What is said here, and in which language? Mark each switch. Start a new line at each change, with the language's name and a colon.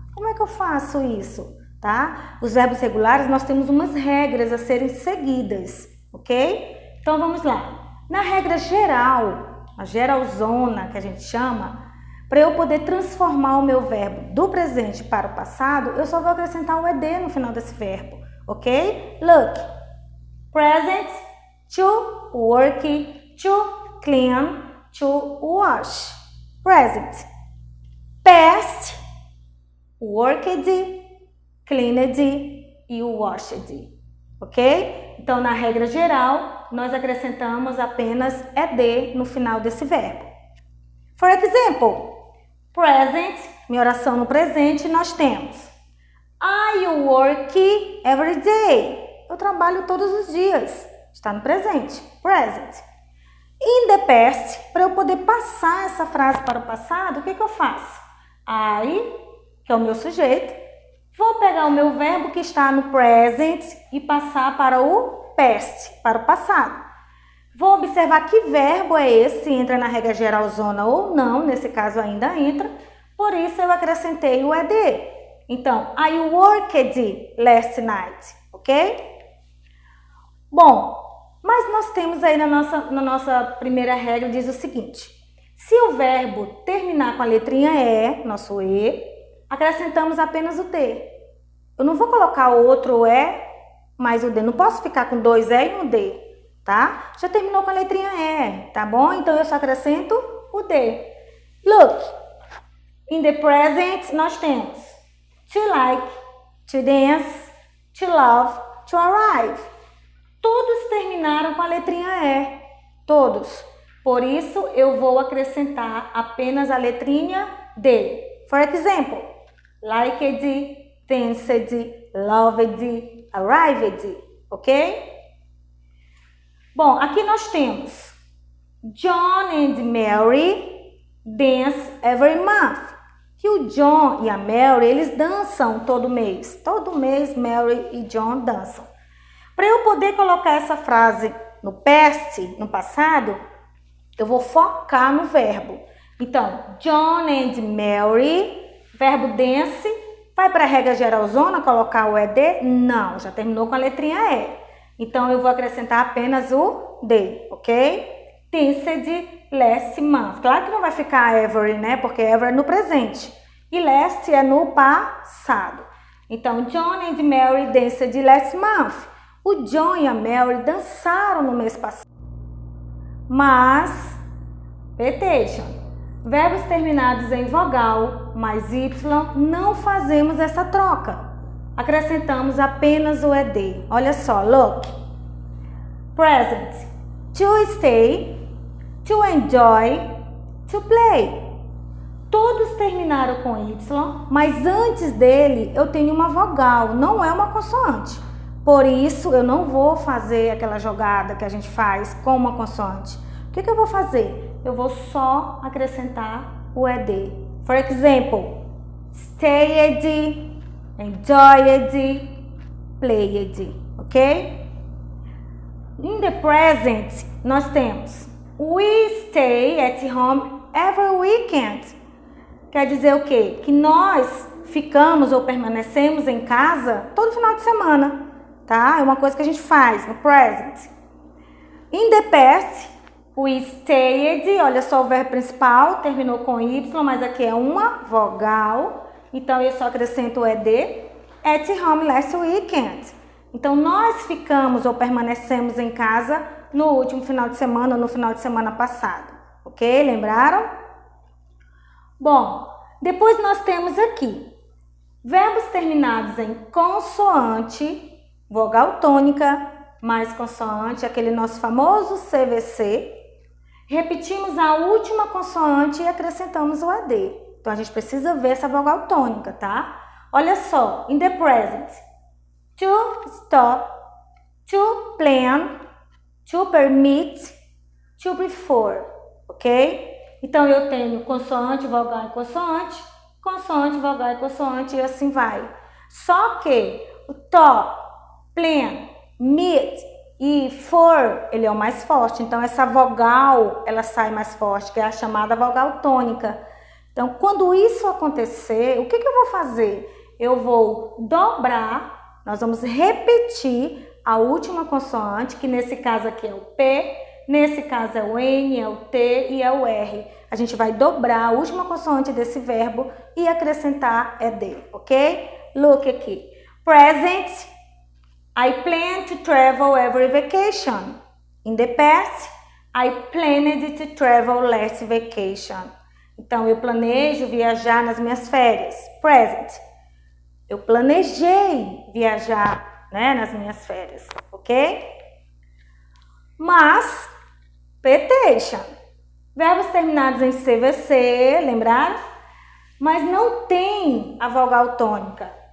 Portuguese: Como é que eu faço isso? Tá? Os verbos regulares, nós temos umas regras a serem seguidas, ok? Então vamos lá. Na regra geral, a geralzona que a gente chama, para eu poder transformar o meu verbo do presente para o passado, eu só vou acrescentar um ed no final desse verbo, ok?
English: Look, present, to work, to clean, to wash. Present. Past, worked, cleaned e washed. Ok?
Portuguese: Então, na regra geral, nós acrescentamos apenas ed no final desse verbo.
English: For example, present,
Portuguese: minha oração no presente, nós temos
English: I work every day.
Portuguese: Eu trabalho todos os dias. Está no presente. Present.
English: In the past,
Portuguese: para eu poder passar essa frase para o passado, o que eu faço? I, que é o meu sujeito, vou pegar o meu verbo que está no present e passar para o past, para o passado. Vou observar que verbo é esse, entra na regra geralzona ou não, nesse caso ainda entra, por isso eu acrescentei o ed. Então,
English: I worked last night, ok?
Portuguese: Bom, mas nós temos aí na nossa primeira regra, diz o seguinte, se o verbo terminar com a letrinha E, nosso E, acrescentamos apenas o D. Eu não vou colocar o outro E mais o D, não posso ficar com dois E e um D, tá? Já terminou com a letrinha E, tá bom? Então eu só acrescento o D.
English: Look, in the present
Portuguese: nós temos
English: to like, to dance, to love, to arrive.
Portuguese: Todos terminaram com a letrinha E, todos. Por isso, eu vou acrescentar apenas a letrinha D.
English: For example, liked, danced, loved, arrived, ok?
Portuguese: Bom, aqui nós temos
English: John and Mary dance every month.
Portuguese: Que o John e a Mary, eles dançam todo mês. Todo mês, Mary e John dançam. Para eu poder colocar essa frase no past, no passado, eu vou focar no verbo. Então, John and Mary, verbo dance, vai para a regra geralzona colocar o ed? Não, já terminou com a letrinha E. Então, eu vou acrescentar apenas o D, ok?
English: Danced last month.
Portuguese: Claro que não vai ficar every, né? Porque every é no presente. E last é no passado. Então,
English: John and Mary danced last month.
Portuguese: O John e a Mary dançaram no mês passado. Mas, repetition, verbos terminados em vogal mais Y, não fazemos essa troca. Acrescentamos apenas o ed. Olha só, look.
English: Present, to stay, to enjoy, to play.
Portuguese: Todos terminaram com Y, mas antes dele eu tenho uma vogal, não é uma consoante. Por isso, eu não vou fazer aquela jogada que a gente faz com uma consoante. O que eu vou fazer? Eu vou só acrescentar o ed.
English: For example, stayed, enjoyed, played, ok? In the present,
Portuguese: nós temos
English: we stay at home every weekend.
Portuguese: Quer dizer o quê? Que nós ficamos ou permanecemos em casa todo final de semana. Tá? É uma coisa que a gente faz no present.
English: In the past, we stayed,
Portuguese: olha só o verbo principal, terminou com Y, mas aqui é uma vogal, então eu só acrescento o ed,
English: at home last weekend.
Portuguese: Então, nós ficamos ou permanecemos em casa no último final de semana ou no final de semana passado, ok? Lembraram? Bom, depois nós temos aqui, verbos terminados em consoante, vogal tônica, mais consoante, aquele nosso famoso CVC. Repetimos a última consoante e acrescentamos o AD. Então, a gente precisa ver essa vogal tônica, tá? Olha só,
English: in the present. To stop, to plan, to permit, to before, ok?
Portuguese: Então, eu tenho consoante, vogal e consoante, vogal e consoante e assim vai. Só que o top, plan, meet e for, ele é o mais forte. Então, essa vogal, ela sai mais forte, que é a chamada vogal tônica. Então, quando isso acontecer, o que eu vou fazer? Eu vou dobrar, nós vamos repetir a última consoante, que nesse caso aqui é o P, nesse caso é o N, é o T e é o R. A gente vai dobrar a última consoante desse verbo e acrescentar ED, ok? Look aqui. Present.
English: I plan to travel every vacation. In the past, I planned to travel last vacation.
Portuguese: Então, eu planejo viajar nas minhas férias. Present. Eu planejei viajar, né, nas minhas férias, ok? Mas, petition. Verbos terminados em CVC, lembraram? Mas não tem a vogal tônica.